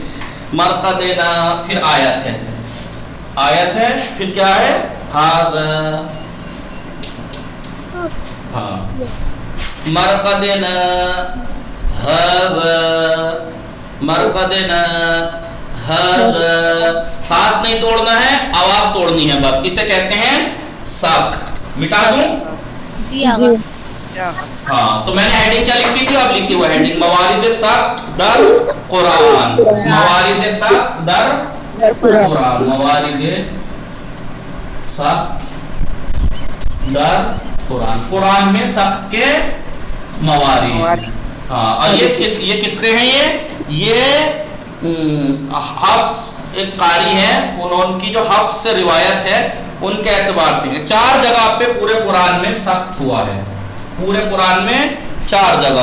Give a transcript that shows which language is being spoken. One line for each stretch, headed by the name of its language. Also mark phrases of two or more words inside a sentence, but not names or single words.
Urdu: مرقدنا, پھر آیت ہے, آیت ہے, پھر کیا ہے, ہاذا, ہاں,
Arabic: مرقدنا هذا, مرقدنا هذا.
Urdu: سانس نہیں توڑنا ہے, آواز توڑنی ہے, بس اسے کہتے ہیں سخت. مٹا دوں جی آقا. ہاں, تو میں نے ہیڈنگ کیا لکھی تھی, آپ لکھی ہوا ہیڈنگ,
Persian: موارد سخت در قرآن, موارد سخت در قرآن, موارد سخت در قرآن,
Urdu: قرآن میں سخت کے موارد. ہاں, اور یہ کس سے ہیں, یہ حفص ایک قاری ہے, انہوں کی جو حفص سے روایت ہے ان کے اعتبار سے 4 جگہ پہ پورے قرآن میں سخت ہوا ہے, پورے قرآن میں 4 جگہ.